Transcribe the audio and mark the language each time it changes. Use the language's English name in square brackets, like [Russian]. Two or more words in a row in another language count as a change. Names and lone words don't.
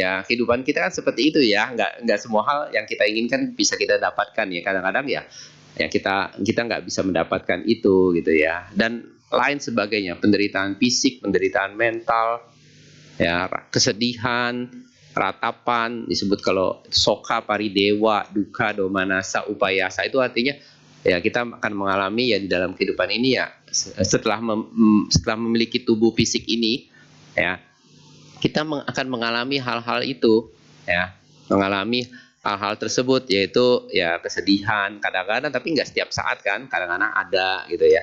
[Indonesian] Ya, kehidupan kita kan seperti itu ya. Nggak semua hal yang kita inginkan bisa kita dapatkan ya. Kadang-kadang ya kita nggak bisa mendapatkan itu gitu ya. Dan lain sebagainya, penderitaan fisik, penderitaan mental, ya, kesedihan, ratapan, disebut kalau [Pali] soka, paridewa, duka, domanasa, upayasa, [Indonesian] itu artinya ya kita akan mengalami ya di dalam kehidupan ini ya, setelah memiliki tubuh fisik ini ya, kita akan mengalami hal-hal itu ya, mengalami hal-hal tersebut, yaitu ya kesedihan kadang-kadang, tapi nggak setiap saat kan, kadang-kadang ada gitu ya.